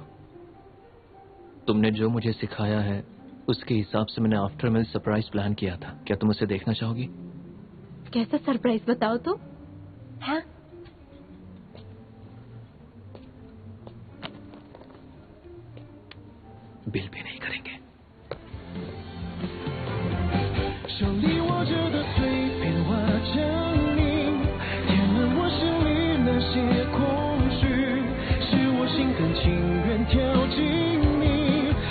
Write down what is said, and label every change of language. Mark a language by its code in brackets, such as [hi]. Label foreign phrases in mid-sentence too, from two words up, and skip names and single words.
[hi] तुमने जो मुझे सिखाया है उसके हिसाब से मैंने [en] after meal surprise [hi] प्लान किया था। क्या तुम उसे देखना चाहोगी? कैसा सरप्राइज बताओ तो। हाँ, बिल भी नहीं करेंगे। [zh] 手里握着的碎片化成泥，填满我心里那些空虚，是我心甘情愿跳进你